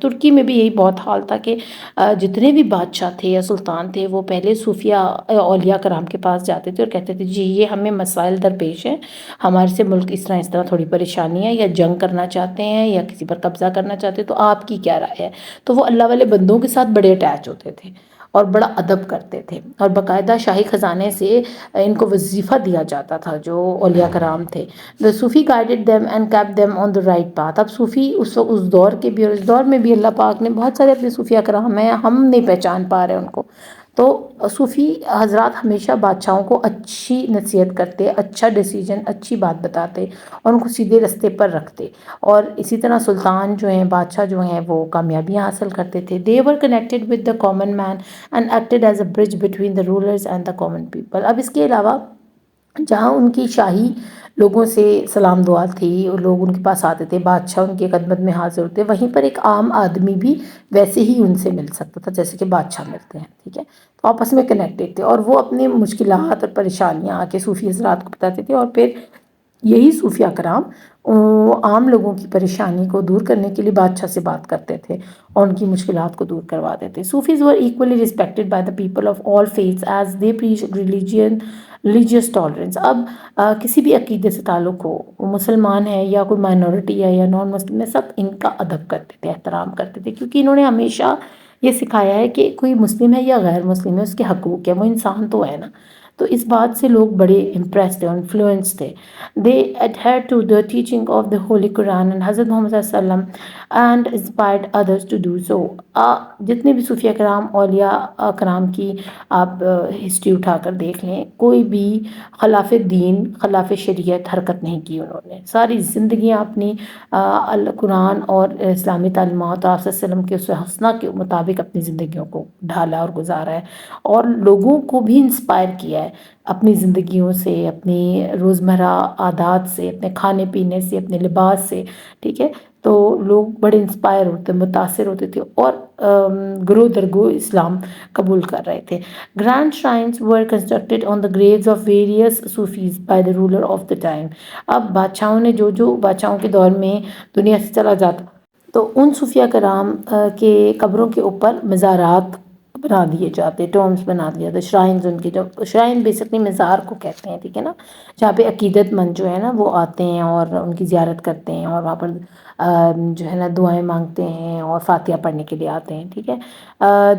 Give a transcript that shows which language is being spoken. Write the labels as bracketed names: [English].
[Urdu] ترکی میں بھی یہی بہت حال تھا کہ جتنے بھی بادشاہ تھے یا سلطان تھے وہ پہلے صوفیہ اولیاء کرام کے پاس جاتے تھے اور کہتے تھے جی یہ ہمیں مسائل درپیش ہیں، ہمارے سے ملک اس طرح تھوڑی پریشانی ہے، یا جنگ کرنا چاہتے ہیں یا کسی پر قبضہ کرنا چاہتے ہیں، تو آپ کی کیا رائے ہے؟ تو وہ اللہ والے بندوں کے ساتھ بڑے اٹیچ ہوتے تھے اور بڑا ادب کرتے تھے، اور باقاعدہ شاہی خزانے سے ان کو وظیفہ دیا جاتا تھا جو اولیاء کرام تھے. [English] The Sufi guided them and kept them on the right path. [Urdu] اب صوفی اس دور کے بھی اور اس دور میں بھی اللہ پاک نے بہت سارے اپنے صوفیہ کرام ہیں، ہم نہیں پہچان پا رہے ان کو. تو صوفی حضرات ہمیشہ بادشاہوں کو اچھی نصیحت کرتے، اچھا ڈیسیجن، اچھی بات بتاتے اور ان کو سیدھے رستے پر رکھتے. اور اسی طرح سلطان جو ہیں، بادشاہ جو ہیں، وہ کامیابیاں حاصل کرتے تھے. [English] They were connected with the common man and acted as a bridge between the rulers and the common people. [Urdu] اب اس کے علاوہ جہاں ان کی شاہی لوگوں سے سلام دعا تھی اور لوگ ان کے پاس آتے تھے، بادشاہ ان کی خدمت میں حاضر ہوتے، وہیں پر ایک عام آدمی بھی ویسے ہی ان سے مل سکتا تھا جیسے کہ بادشاہ ملتے ہیں، ٹھیک ہے. تو آپس میں کنیکٹیڈ تھے اور وہ اپنی مشکلات اور پریشانیاں آ کے صوفی حضرات کو بتاتے تھے، اور پھر یہی صوفیہ کرام عام لوگوں کی پریشانی کو دور کرنے کے لیے بادشاہ سے بات کرتے تھے اور ان کی مشکلات کو دور کروا دیتے. [English] Sufis were equally respected by the people of all faiths as they preach religious tolerance. [Urdu] اب کسی بھی عقیدے سے تعلق ہو، وہ مسلمان ہے یا کوئی مائنورٹی ہے یا نان مسلم ہے، سب ان کا ادب کرتے تھے، احترام کرتے تھے، کیونکہ انہوں نے ہمیشہ یہ سکھایا ہے کہ کوئی مسلم ہے یا غیر مسلم ہے، اس کے حقوق ہے، وہ انسان تو ہے نا. تو اس بات سے لوگ بڑے امپریس تھے، انفلوئنس تھے. [English] They adhered to the teaching of the Holy Quran and حضرت Muhammad صلی اللہ علیہ وسلم and inspired others to do so. [Urdu] جتنے بھی صوفیہ کرام، اولیاء کرام کی آپ ہسٹری اٹھا کر دیکھ لیں، کوئی بھی خلاف دین، خلاف شریعت حرکت نہیں کی انہوں نے. ساری زندگیاں اپنی قرآن اور اسلامی تعلیمات اور آپ صلی اللہ علیہ وسلم کے اسوہ حسنہ کے مطابق اپنی زندگیوں کو ڈھالا اور گزارا ہے، اور لوگوں کو بھی انسپائر کیا ہے اپنی زندگیوں سے، اپنی روزمرہ عادات سے، اپنے کھانے پینے سے، اپنے لباس سے. ٹھیک ہے، تو لوگ بڑے انسپائر ہوتے، متاثر ہوتے تھے، اور گرو درگو اسلام قبول کر رہے تھے. [English] Grand shrines were constructed on the graves of various Sufis by the ruler of the time. [Urdu] اب بادشاہوں نے جو بادشاہوں کے دور میں دنیا سے چلا جاتا تو ان صوفیہ کرام کے قبروں کے اوپر مزارات بنا دیے جاتے، ٹومز بنا دیا جاتے، شرائنز. ان کی جو شرائن بیسکلی مزار کو کہتے ہیں، ٹھیک ہے نا، جہاں پہ عقیدت مند جو ہے نا وہ آتے ہیں اور ان کی زیارت کرتے ہیں، اور وہاں پر جو ہے نا دعائیں مانگتے ہیں اور فاتحہ پڑھنے کے لیے آتے ہیں. ٹھیک ہے.